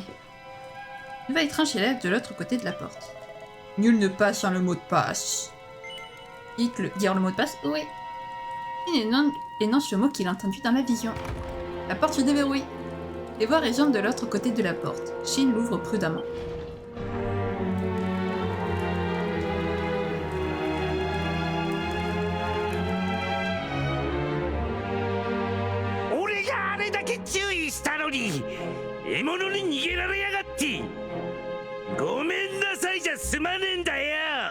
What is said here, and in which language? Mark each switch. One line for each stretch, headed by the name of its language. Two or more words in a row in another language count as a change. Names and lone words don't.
French: Il va étrange élève de l'autre côté de la porte. Nul ne passe sans le mot de passe. Dire le mot de passe? Oui. Il énonce le mot qu'il a entendu dans la vision. La porte se déverrouille. Les voix résonnent de l'autre côté de la porte. Shin l'ouvre prudemment.
Japanese: 注意したのに獲物に逃げられやがって。ごめんなさいじゃ済まねえんだよ。